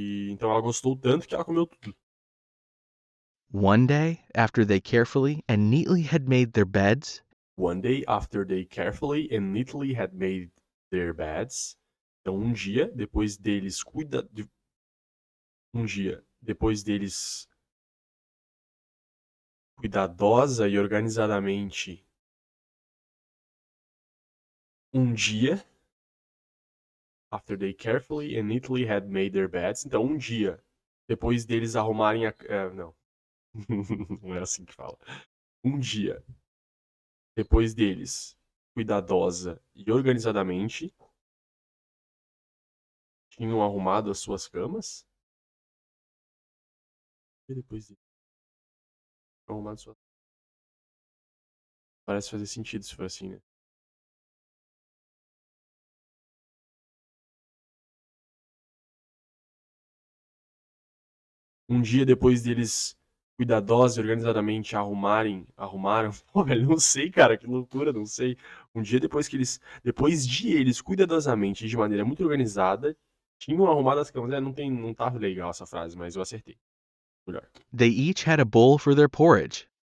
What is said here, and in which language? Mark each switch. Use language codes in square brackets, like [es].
[pt] Então ela gostou tanto que ela comeu tudo. [en] One day, after they carefully and neatly had made their beds. One day after they carefully and neatly had made their beds. [pt] Então um dia depois deles cuidadosa e organizadamente. Um dia [en] after they carefully and neatly had made their beds. [pt] Então um dia depois deles arrumarem não. Não é assim que fala. Um dia depois deles, cuidadosa e organizadamente, tinham arrumado as suas camas. E depois deles, tinham arrumado suas... Parece fazer sentido se for assim, né? Um dia depois deles, cuidadosa e organizadamente, arrumaram... Pô, velho, não sei, cara, que loucura, não sei. Um dia depois de eles, cuidadosamente e de maneira muito organizada, tinham arrumado as camas. Não tá legal essa frase, mas eu acertei. Melhor. [en] They each had a bowl for their porridge.